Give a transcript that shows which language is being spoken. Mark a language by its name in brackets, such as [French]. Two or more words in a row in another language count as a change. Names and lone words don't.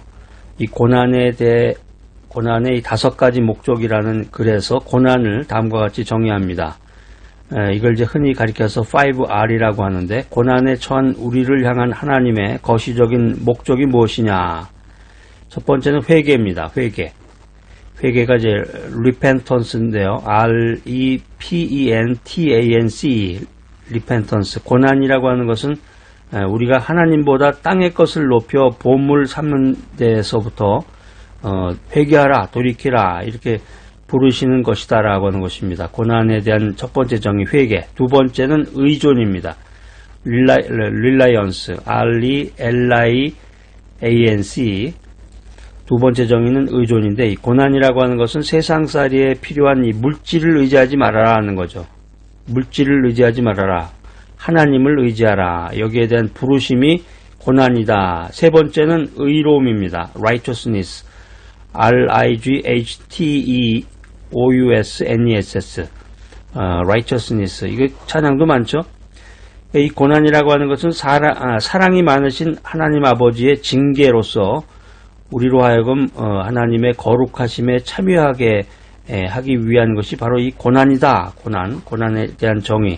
[Korean] 이 고난의 이 5가지 목적이라는 글에서 고난을 다음과 같이 정의합니다. 이걸 이제 흔히 가리켜서 5R이라고 하는데 고난에 처한 우리를 향한 하나님의 거시적인 목적이 무엇이냐. 첫 번째는 회개입니다. 회개가 이제 repentance인데요. [English] R-E-P-E-N-T-A-N-C repentance. [Korean] 고난이라고 하는 것은 우리가 하나님보다 땅의 것을 높여 보물 삼는 데서부터 회개하라, 돌이키라 이렇게 부르시는 것이다라고 하는 것입니다. 고난에 대한 첫 번째 정의 회개. 두 번째는 의존입니다. reliance, [English] R-E-L-I-A-N-C. [Korean] 두 번째 정의는 의존인데 이 고난이라고 하는 것은 세상살이에 필요한 이 물질을 의지하지 말아라 하는 거죠. 물질을 의지하지 말아라. 하나님을 의지하라. 여기에 대한 부르심이 고난이다. 세 번째는 의로움입니다. [English] righteousness, R-I-G-H-T-E-O-U-S-N-E-S-S, righteousness. [Korean] 이거 찬양도 많죠. 이 고난이라고 하는 것은 사랑이 많으신 하나님 아버지의 징계로서 우리로 하여금 하나님의 거룩하심에 참여하게 하기 위한 것이 바로 이 고난이다. 고난에 대한 정의.